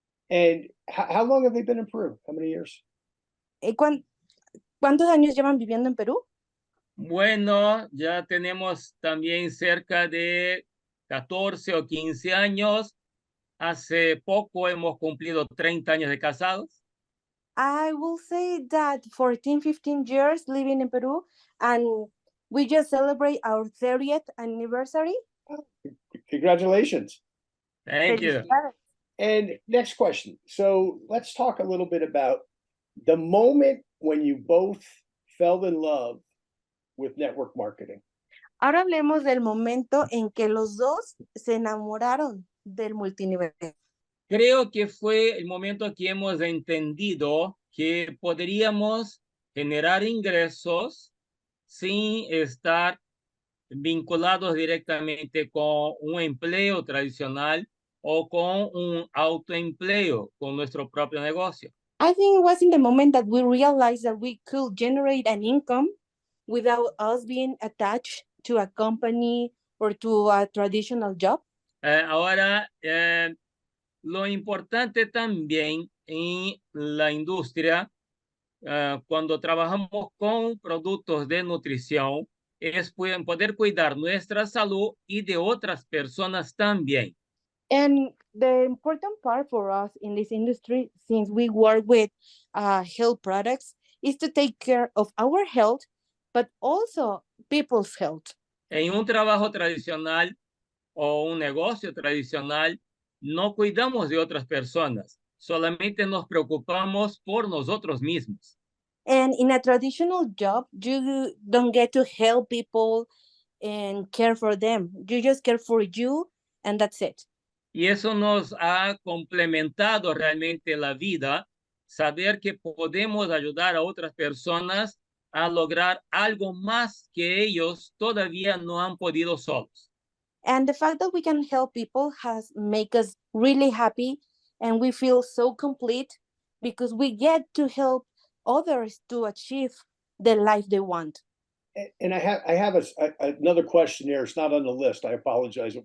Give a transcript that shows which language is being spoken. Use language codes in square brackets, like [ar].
[en] And how long have they been in Peru? How many years? [es] ¿Cuántos años llevan viviendo en Perú? Bueno, ya tenemos también cerca de 14 o 15 años. Hace poco hemos cumplido 30 años de casados. [en] I will say that 14, 15 years living in Peru, and we just celebrate our 30th anniversary. Congratulations. Thank you. And next question. So let's talk a little bit about the moment when you both fell in love with network marketing. [es] Ahora hablemos del momento en que los dos se enamoraron del multinivel. Creo que fue el momento que hemos entendido que podríamos generar ingresos sin estar vinculados directamente con un empleo tradicional o con un autoempleo, con nuestro propio negocio. [en] I think it was in the moment that we realized that we could generate an income without us being attached to a company or to a traditional job. [es] Ahora, lo importante también en la industria, cuando trabajamos con productos de nutrición, es poder cuidar nuestra salud y de otras personas también. [en] And the important part for us in this industry, since we work with health products, is to take care of our health, but also people's health. [es] En un trabajo tradicional o un negocio tradicional, no cuidamos de otras personas, solamente nos preocupamos por nosotros mismos. [en] And in a traditional job, you don't get to help people and care for them. You just care for you, and that's it. [es] Y eso nos ha complementado realmente la vida, saber que podemos ayudar a otras personas a lograr algo más que ellos todavía no han podido solos. [en] And the fact that we can help people has make us really happy, and we feel so complete because we get to help others to achieve the life they want. And I have another question here. It's not on the list. I apologize.